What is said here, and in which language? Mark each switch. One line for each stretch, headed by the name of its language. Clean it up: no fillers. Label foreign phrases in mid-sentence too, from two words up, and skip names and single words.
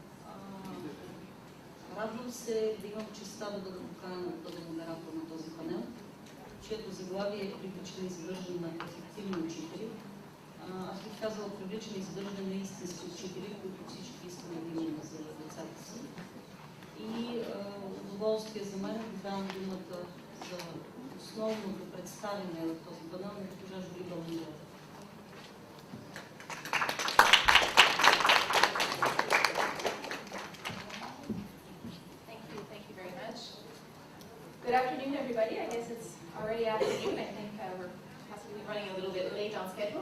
Bulgarian: Радвам се да имам честта да бъда поканена да бъда модератор на този панел, чието заглавие е привличане и задържане на ефективни учители. Аз бих казала привличане и задържане на истински учители, които всички искаме да имаме за децата си. И удоволствие за мен да давам думата за основното представяне в този панел на госпожа Жули Беланжер.
English: Good afternoon, everybody. I guess it's already afternoon. I think we're possibly running a little bit late on schedule.